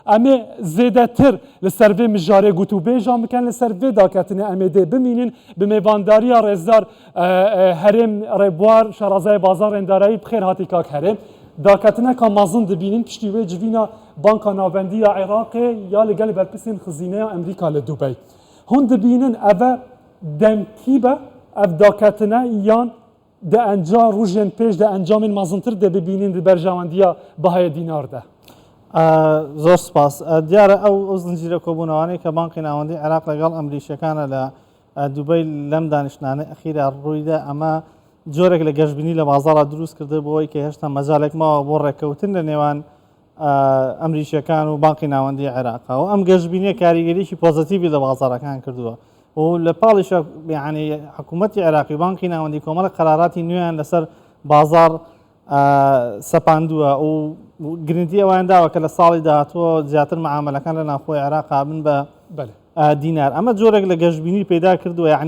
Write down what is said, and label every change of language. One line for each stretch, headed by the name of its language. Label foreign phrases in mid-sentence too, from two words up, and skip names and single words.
Kurdish: ئەمێ زێدەتر لەسەر vê mijarê gotûbêjan bikin لەسەر vê daketinê em ê dê bimînin bi mêvandariya rêzdar herêm rêbwar şarazayê bazarên darayî bi xêr hatî kak herêm daketineka mezin dibînin piştî wê civîna Banka Navendiya Iraqê ya li gel berpirsên xizîneya Amerîka li Dubey. Hûn dibînin ev e demkî be ev daketine yan di enca rûjên pêş de encamên mezintir de bibînin di berjewendiya bihayê dînar de.
Central Kurdish: زۆر سپاس دیارە ئەو زنجیرە کۆبوونەوەی کە بانقی ناوەندی عێراق لەگەڵ ئەمریکیەکانە لە دوبەی لەم دانیشتانە ئەخیرا ڕوویدا ئەمە جۆرێک لە گەشتبینی لە بازاڕە دروست کرده بۆەوەی کە هێشتا مەجالێک ماوە بۆ ڕێککەوتن لە نێوان ئەمریکیەکان و بانقی ناوەندی عێراقا و ئەم گەشتبینیە کاریگەریی پۆزیتیڤی لە بازاڕەکان کردووە و لە پاڵیش یعنی حکوومەتی عێراقی بانقی ناوەندی کۆمەڵە قەراراتی نوێیان لەسەر بازار سەپاندووە و گرنگی ئەویان داوە کە لە ساڵی داهاتوە زیاتر معاملەکان لە ناوخۆی عێراقا بن بە دینار ئەمە جۆرێک لە گەشتبینی پەیدا کردووە یعنی